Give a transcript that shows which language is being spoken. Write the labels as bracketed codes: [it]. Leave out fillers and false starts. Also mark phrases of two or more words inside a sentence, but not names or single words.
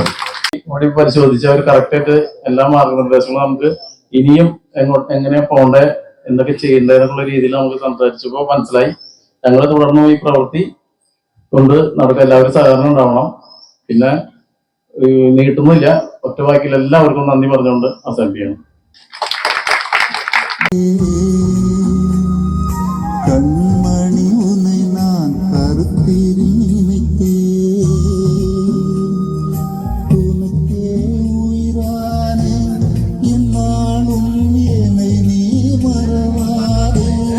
[ml] പരിശോധിച്ച് അവർ കറക്റ്റായിട്ട് എല്ലാ മാർഗനിർദ്ദേശങ്ങളും നമുക്ക് ഇനിയും എങ്ങനെ പോണ്ടേ, എന്തൊക്കെ ചെയ്യേണ്ടതെന്നുള്ള രീതിയിൽ നമുക്ക് സംസാരിച്ചപ്പോൾ മനസ്സിലായി. ഞങ്ങൾ തുടർന്ന് ഈ പ്രവൃത്തി കൊണ്ട് നമുക്ക് എല്ലാവരും സഹകരണം ഉണ്ടാവണം. പിന്നെ നീട്ടുന്നില്ല, ഒറ്റ വാക്കിൽ എല്ലാവർക്കും നന്ദി പറഞ്ഞുകൊണ്ട് അവസാനിപ്പിക്കണം. [ta] கண்மணி உன்னை நான் கருத்தில் நினைத்தேன், உனக்கே உயிரானே என்னாலும் என்னை நீ மறவாதே.